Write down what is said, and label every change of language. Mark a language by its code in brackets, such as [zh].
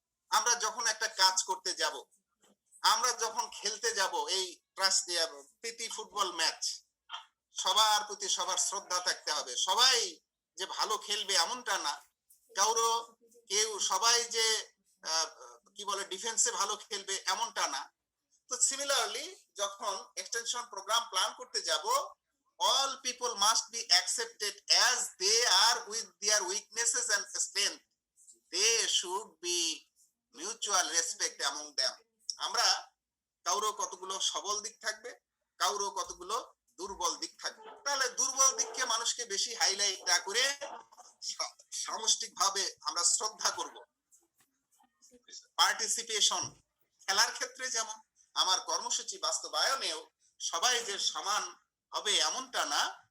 [bn] আমরা যখন একটা কাজ করতে যাব, আমরা যখন খেলতে যাব, এই প্রীতি ফুটবল ম্যাচ, সবার প্রতি সবার শ্রদ্ধা থাকতে হবে। সবাই যে ভালো খেলবে এমনটা না, কেউ সবাই যে কি বলে ডিফেন্সে ভালো খেলবে এমনটা না। তো সিমিলারলি যখন এক্সটেনশন প্রোগ্রাম প্ল্যান করতে যাব, [en] all people must be accepted as they are with their weaknesses and strength. They should be mutual respect among them. [bn] আমরা কারো কতগুলো সবল দিক থাকবে, কারো কতগুলো দুর্বল দিক থাকবে। তাহলে দুর্বল দিককে মানুষকে বেশি হাইলাইট না করে সামষ্টিক ভাবে আমরা শ্রদ্ধা করব। পার্টিসিপেশন খেলার ক্ষেত্রে যেমন, আমার কর্মসূচি বাস্তবায়নেও সবাই যে সমান হবে এমনটা না।